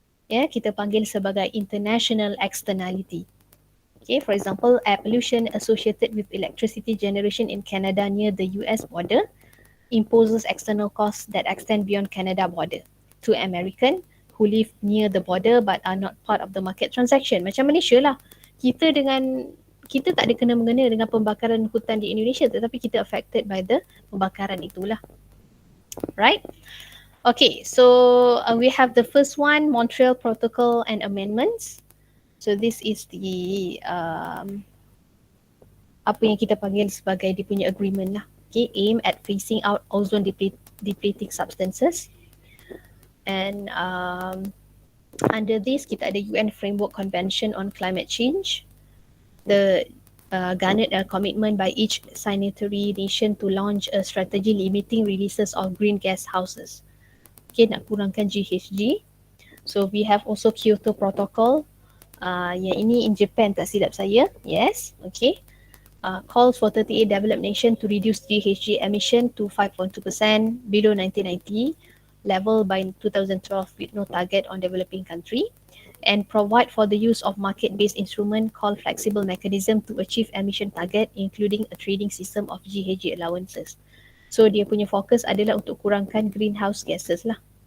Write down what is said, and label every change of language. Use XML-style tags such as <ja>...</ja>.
<en>Ya, kita panggil sebagai international externality. Okay, for example, air pollution associated with electricity generation in Canada near the US border imposes external costs that extend beyond Canada border to American who live near the border but are not part of the market transaction.</en> <ms>Macam Malaysia lah. Kita tak ada kena-mengena dengan pembakaran hutan di Indonesia tetapi kita</ms> <en>affected by the</en> <ms>pembakaran itulah. Right?</ms> <en>Okay, so we have the first one, Montreal Protocol and Amendments. So this is the</en> <ms>apa yang kita panggil sebagai dia punya agreement lah.</ms> <en>Okay, aim at phasing out ozone depleting substances. And under this,</en> <ms>kita ada UN Framework Convention on Climate Change.</ms> <en>The garnered a commitment by each signatory nation to launch a strategy limiting releases of green gas houses.</en> <ms>Okay, nak kurangkan GHG.</ms> <en>So we have also Kyoto Protocol.</en> <ms>Yang ini in Japan tak silap saya.</ms> <en>Yes, okay. Calls for 38 developed nations to reduce GHG emission to 5.2% below 1990 level by 2012 with no target on developing country, and provide for the use of market-based instrument called flexible mechanism to achieve emission target including a trading system of GHG allowances.</en> <ms>So dia punya fokus adalah untuk kurangkan greenhouse gases lah.</ms>